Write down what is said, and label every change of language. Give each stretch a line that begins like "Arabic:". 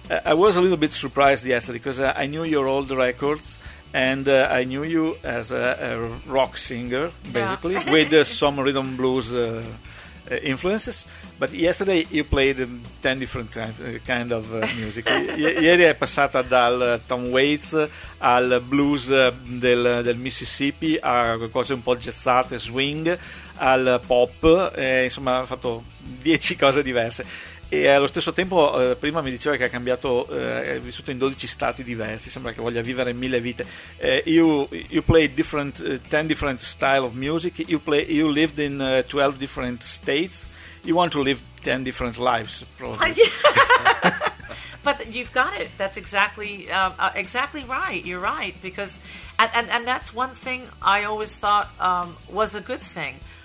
English: I was a little bit surprised yesterday because I knew your old records and I knew you as a rock singer basically, yeah. With some rhythm blues influences, but yesterday you played 10 different kind of music.
Italian: Ieri è passata dal Tom Waits al blues del Mississippi a cose un po' jazzate, swing al pop, insomma ha fatto 10 cose diverse. E allo stesso tempo prima mi diceva che ha cambiato, ha vissuto in 12 stati diversi, sembra che voglia vivere mille vite.
English: You play different 10 different style of music, you lived in 12 different states, you want to live 10 different lives probably. But you've got it, that's exactly exactly right, you're right, because and that's one thing I always thought was a good thing.